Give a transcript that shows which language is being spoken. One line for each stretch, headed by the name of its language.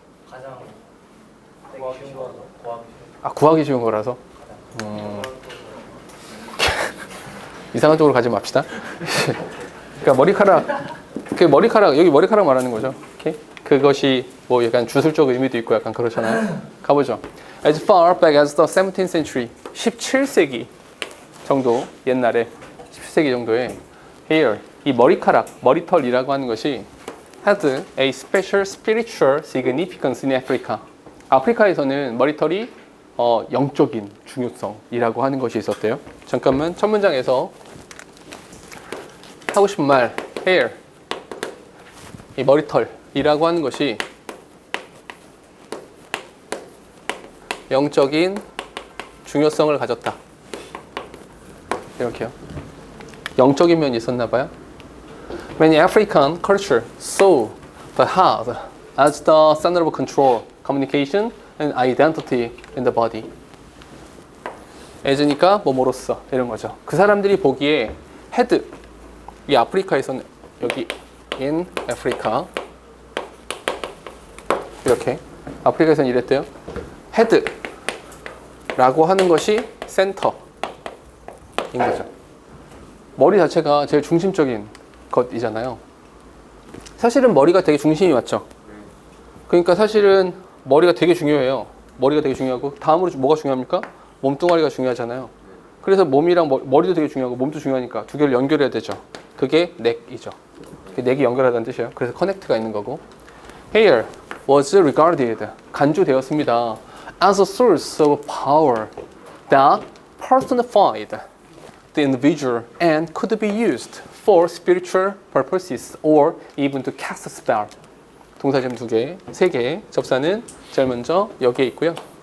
Korean: 가장 구하기 쉬운 거라서. 구하기 쉬운 거라서. 이상한 쪽으로 가지 맙시다. 그러니까 머리카락 여기 머리카락 말하는 거죠. 오케이? 그것이 뭐 약간 주술적 의미도 있고 약간 그렇잖아요. 가보죠.
English: As far back as the 17th century,
Korean: 17세기 정도 옛날에 17세기 정도에
English: hair
Korean: 이 머리털이라고 하는 것이
English: had a special spiritual significance in Africa.
Korean: 아프리카에서는 머리털이 영적인 중요성이라고 하는 것이 있었대요. 잠깐만 첫 문장에서 하고 싶은 말 hair 이 머리털이라고 하는 것이 영적인 중요성을 가졌다. 이렇게요. 영적인 면이 있었나 봐요.
English: Many African culture saw the heart as the center of control, communication, and identity in the body.
Korean: as니까 뭐뭐로써 이런 거죠. 그 사람들이 보기에 head 이 아프리카에서는 여기 in Africa 이렇게 아프리카에서는 이랬대요. head라고 하는 것이 센터인 거죠. 머리 자체가 제일 중심적인 것이잖아요. 사실은 머리가 되게 중심이 맞죠. 그러니까 사실은 머리가 되게 중요해요. 머리가 되게 중요하고 다음으로 뭐가 중요합니까? 몸뚱아리가 중요하잖아요. 그래서 몸이랑 머리도 되게 중요하고 몸도 중요하니까 두 개를 연결해야 되죠. 그게 넥이죠. 넥이 연결하다는 뜻이에요. 그래서 커넥트가 있는 거고.
English: Hair was regarded
Korean: 간주되었습니다.
English: as a source of power that personified the individual and could be used for spiritual purposes or even to cast a spell.
Korean: 동사점 2개, 3개. 접사는 제일 먼저 여기에 있고요.